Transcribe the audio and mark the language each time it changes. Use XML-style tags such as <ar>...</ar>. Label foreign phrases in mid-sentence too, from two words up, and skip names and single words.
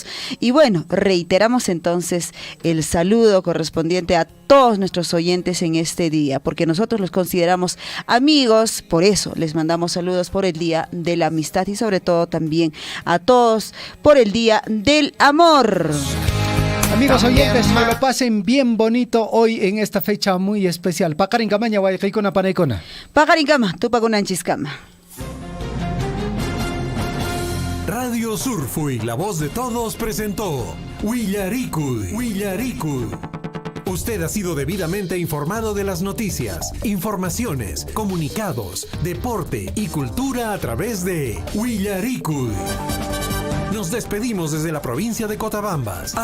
<es>Y bueno, reiteramos entonces el saludo correspondiente a todos nuestros oyentes en este día, porque nosotros los consideramos amigos, por eso les mandamos saludos por el Día de la Amistad y sobre todo también a todos por el Día del Amor. Amigos oyentes, que lo pasen bien bonito hoy en esta fecha muy especial.</es> <qu>Pacarincama, ñahuaycaicona, panaicona. Pacarincama, tupacunanchiscama.</qu> <es>Radio Surfo y la voz de todos presentó Huillaricud. Usted ha sido debidamente informado de las noticias, informaciones, comunicados, deporte y cultura a través de Huillaricud. Nos despedimos desde la provincia de Cotabambas.</es>